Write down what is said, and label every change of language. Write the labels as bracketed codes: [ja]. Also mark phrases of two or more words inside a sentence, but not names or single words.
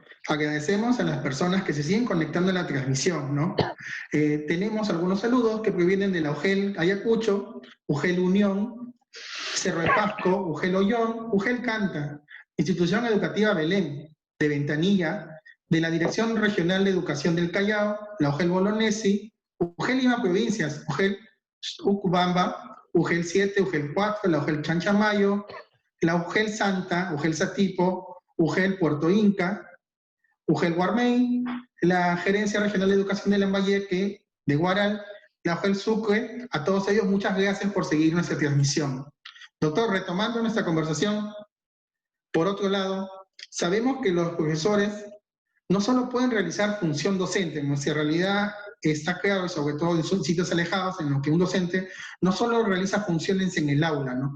[es] Agradecemos a las personas que se siguen conectando en la transmisión, ¿no? Tenemos algunos saludos que provienen de la UGEL Ayacucho, UGEL Unión, Cerro de Pasco, UGEL Ollón, UGEL Canta, Institución Educativa Belén, de Ventanilla, de la Dirección Regional de Educación del Callao, la UGEL Bolognesi, UGEL Lima Provincias, UGEL Ucubamba, UGEL 7, UGEL 4, la UGEL Chanchamayo, la UGEL Santa, UGEL Satipo, UGEL Puerto Inca, UGEL Guarmey, la Gerencia Regional de Educación de Lambayeque, de Guaral, la UGEL Sucre. A todos ellos, muchas gracias por seguir nuestra transmisión. Doctor, retomando nuestra conversación, por otro lado, sabemos que los profesores no solo pueden realizar función docente, en nuestra realidad está claro, y sobre todo en sitios alejados, en los que un docente no solo realiza funciones en el aula, ¿no?